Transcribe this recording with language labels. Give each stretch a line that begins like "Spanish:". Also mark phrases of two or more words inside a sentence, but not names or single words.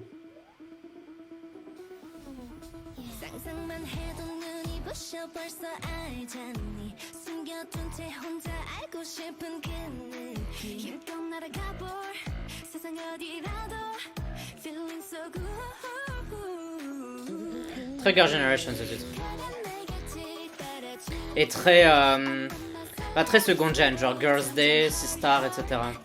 Korean: 상상만 해도 눈이 부셔 벌써 알잖니 숨겨둔 채 혼자 알고 싶은 그 느낌 힘껏 날아가 볼 세상 어디라도
English: feeling so good
French: Très Girl Generation ce titre. Et très pas très
English: second gen,
French: genre Girls Day, Sistar, etc.